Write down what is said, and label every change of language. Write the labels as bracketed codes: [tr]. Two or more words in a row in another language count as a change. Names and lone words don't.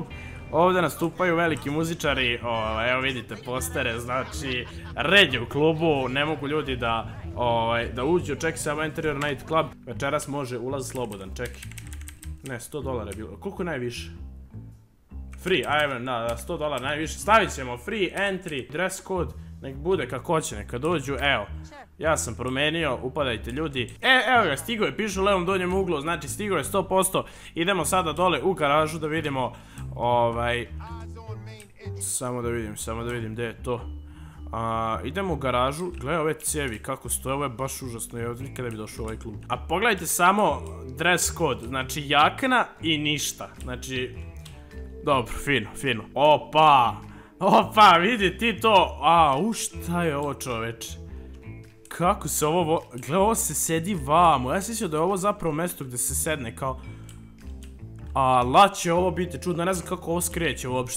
[bs] Ovdje nastupaju veliki muzičari, evo vidite postere, znači red je u klubu, ne mogu ljudi da uđu, čekaj samo Interior Night Club, večeras može ulaz slobodan, čekaj. Ne, $100 je bilo, koliko najviše? Free, ajme, da, $100 najviše, stavit ćemo [en] free entry, dress code, [bs] nek bude kako hoće, neka dođu, evo. Ja sam promenio, upadajte ljudi. Evo ga, stigo je, piše u levom donjem uglu, znači stigo je 100%. Idemo sada dole u garažu da vidimo, samo da vidim gdje je to. Idemo u garažu, gledaj ove cijevi kako stoje, ovo je baš užasno, ja nikada bi došao u ovaj klub. A pogledajte samo [en] dress code, [bs] znači jakna i ništa, znači, dobro, fino. Opa, vidi ti to, šta je ovo čoveče? Kako se ovo, gle ovo se sedi vamo, ja sam mislio da je ovo zapravo mjesto gdje se sedne kao, la će ovo biti čudno, ne znam kako ovo skreće uopšte.